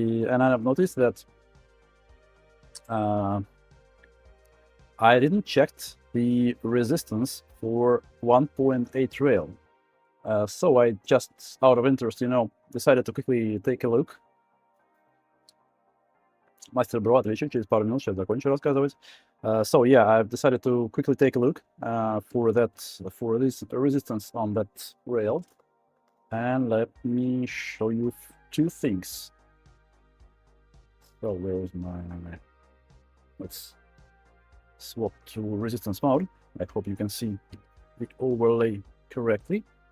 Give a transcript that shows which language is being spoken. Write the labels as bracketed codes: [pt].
[en] And I've noticed that I didn't check the resistance for 1.8 rail. So I just, out of interest, decided to quickly take a look. [ru] Мастер Бро отвечу через пару минут, сейчас закончу рассказывать. [en] So yeah, I've decided to quickly take a look for this resistance on that rail. And let me show you two things. So where is my... Let's swap to resistance mode. I hope you can see the overlay correctly.